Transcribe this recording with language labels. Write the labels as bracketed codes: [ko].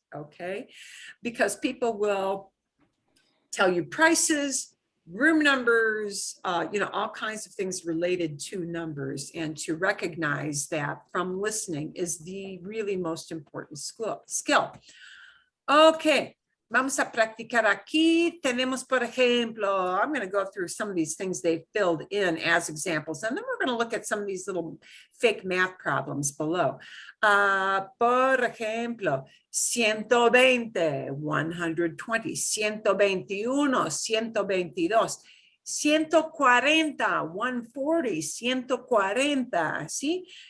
[en] Okay, because people will tell you prices, room numbers, all kinds of things related to numbers, and to recognize that from listening is the really most important skill. [es] Okay, vamos a practicar aquí. Tenemos, por ejemplo, [en] I'm going to go through some of these things they filled in as examples, and then we're going to look at some of these little fake math problems below. [es] Por ejemplo, 120, 120, 121, 122, 140, 140, 140, ¿sí?